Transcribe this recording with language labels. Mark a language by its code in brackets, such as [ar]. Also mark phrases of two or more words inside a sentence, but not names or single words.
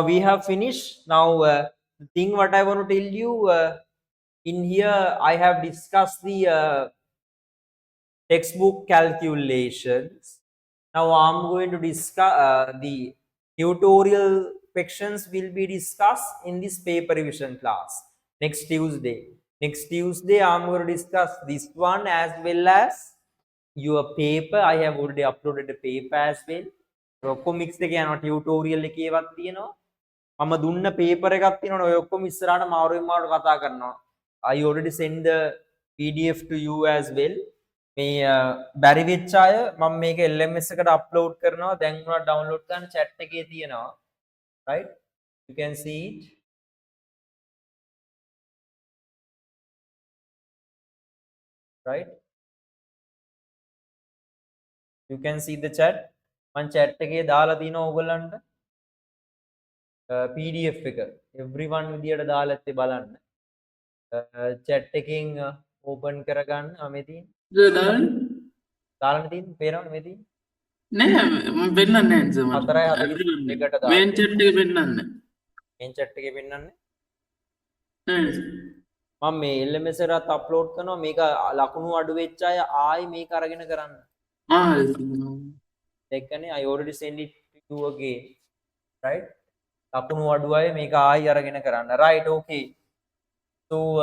[en] we have finished now the thing what I want to tell you in here I have discussed the textbook calculations now I'm going to discuss the tutorial sections will be discussed in this paper revision class next Tuesday I'm going to discuss this one as well as your paper I have already uploaded a paper as well [si] ඔක්කොම මික්ස් එක යනවා ටියුටෝරියල් එකේවත් තියෙනවා මම දුන්න පේපර් එකක් තියෙනවනේ ඔය ඔක්කොම ඉස්සරහට මාරුවෙන් මාරුවට කතා කරනවා [en] I already send the PDF to you as well [si] මේ බැරි වෙච්ච අය මම මේක LMS එකට අප්ලෝඩ් කරනවා දැන් උනා ඩවුන්ලෝඩ් කරන්න chat එකේ තියෙනවා [en] right you can see it right you can see the chat [si] මම chat එකේ දාලා තියෙනවා ඕගොල්ලන්ට PDF එක everyone විදියට දාලා ඇත්තේ බලන්න chat එකෙන් open කරගන්න මේ තියෙන දාලා තියෙන පේනවද මේ තියෙන නෑ මම පෙන්නන්නේ නැහැ සර් මට 4:41 එකට දාන්න මේන් chat එක පෙන්නන්නේ මේ chat එකේ පෙන්නන්නේ නෑ මම මේ LMS එකකට අප්ලෝඩ් කරනවා මේක ලකුණු අඩු වෙච්ච අය ආයි මේක අරගෙන කරන්න දෙකනේ [en] I already send it to you again right [si] ලකුණු අඩු අය මේක ආයි අරගෙන කරන්න [en] right okay so